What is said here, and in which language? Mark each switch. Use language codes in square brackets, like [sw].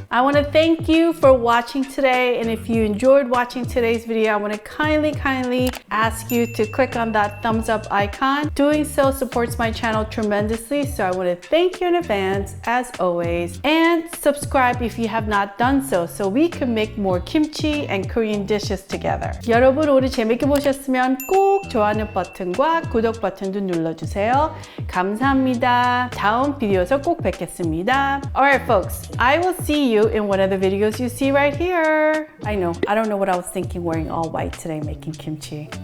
[en] I wanna thank you for watching today. And if you enjoyed watching today's video, I wanna kindly ask you to click on that thumbs up icon. Doing so supports my channel tremendously. So I wanna thank you in advance, as always. And subscribe if you have not done so we can make more kimchi and Korean dishes together. [ko] 여러분 오늘 재밌게 보셨으면 꼭 좋아요 버튼과 구독 버튼도 눌러주세요. 감사합니다. 다음 비디오에서 꼭 뵙겠습니다. [en] Alright folks, I will see you in one of the videos you see right here. I don't know what I was thinking wearing all white today making kimchi.